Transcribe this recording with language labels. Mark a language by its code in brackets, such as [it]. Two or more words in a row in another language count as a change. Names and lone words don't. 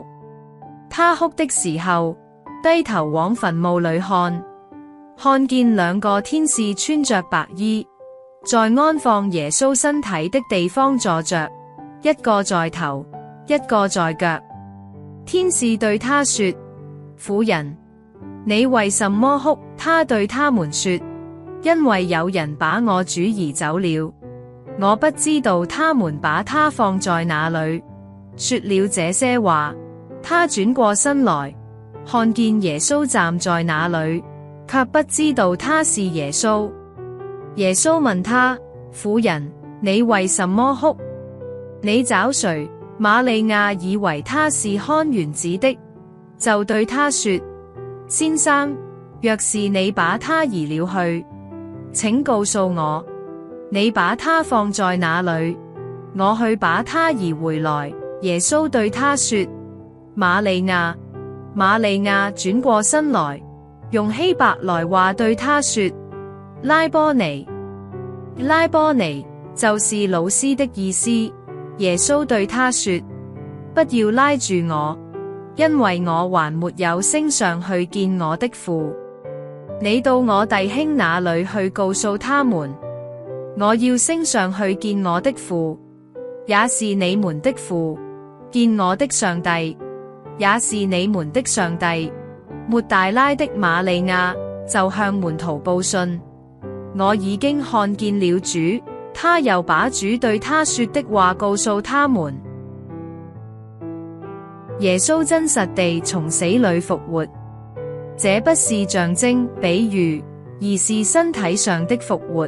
[zh] 她哭的時候，低頭往墳墓裏看，看見兩個天使穿着白衣，在安放耶穌身體的地方坐着，一個在頭，一個在腳。天使對他說：婦人，你為什麼哭？他對他們說：因為有人把我主移走了，我不知道他們把他放在哪裏。說了這些話，他轉過身來，看見耶穌站在那裏，卻不知道他是耶穌。耶穌問他：婦人，你為什麼哭？你找誰？瑪利亞以為他是看園子的，就對他說：先生，若是你把他移了去，請告訴我，你把他放在哪裏，我去把他移回來。耶穌對他說：瑪利亞。瑪利亞轉過身來，用希伯來話對他說：拉波尼。拉波尼就是老師的意思。耶穌對他說：不要拉住我，因為我還沒有升上去見我的父。你到我弟兄那裏去告訴他們，我要升上去見我的父，也是你們的父；見我的上帝，也是你們的上帝。抹大拉的瑪利亞就向門徒報信：我已經看見了主， 他又把主對他說的話告訴他們。耶穌真實地從死裏復活，這不是象徵、比喻，而是身體上的復活。